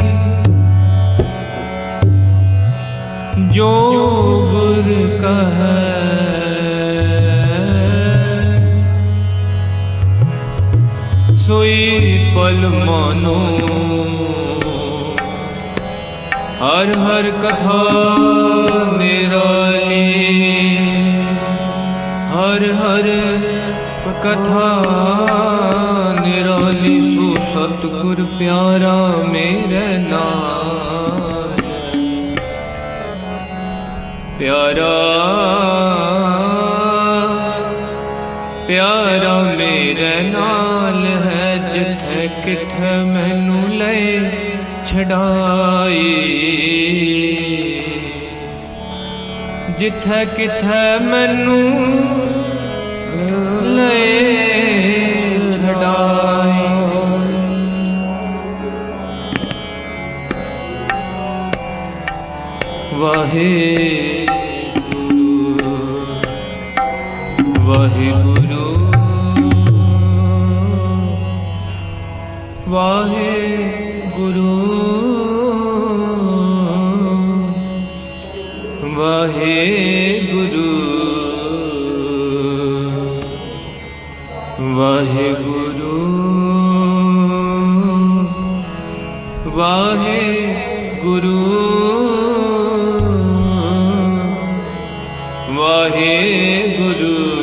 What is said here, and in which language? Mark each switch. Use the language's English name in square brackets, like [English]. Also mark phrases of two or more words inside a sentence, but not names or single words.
[Hindi] जो गुर कहे सोई पल मानो। हर हर कथा निराली, हर हर कथा निराली। [Punjabi] ਸੋ ਸਤਗੁਰ ਪਿਆਰਾ ਮੇਰੇ ਨਾਲ, ਪਿਆਰਾ ਪਿਆਰਾ ਮੇਰੇ ਨਾਲ ਹੈ। ਜਿਥੇ ਕਿਥੇ ਮੈਨੂੰ ਲੇ ਛੜਾਈ, ਜਿਥੇ ਕਿਥੇ ਮੈਨੂੰ ਲੇ ਛੜਾਈ। वाहिगुरु वाहिगुरु वाहिगुरु वाहिगुरु वाहिगुरु वाहिगुरु वाहिगुरु